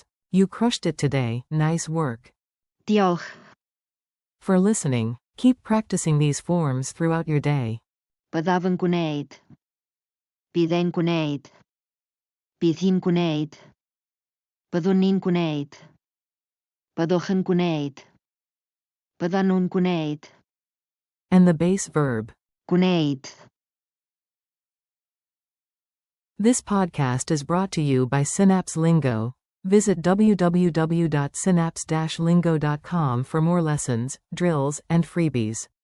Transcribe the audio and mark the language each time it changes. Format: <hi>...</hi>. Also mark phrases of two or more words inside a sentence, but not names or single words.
<en>You crushed it today, nice work.</en> <cy>Diolch.</cy> <en>For listening, keep practicing these forms throughout your day.</en> <cy>Byddaf yn gwneud. Bydd e'n gwneud. Bydd hi'n gwneud. Byddwn ni'n gwneud. Byddwch yn gwneud. Byddan nhw'n gwneud.</cy> <en>And the base verb.</en> <cy>Gwneud.</cy> <en>This podcast is brought to you by Synapse Lingo. Visit www.synapse-lingo.com for more lessons, drills, and freebies.</en>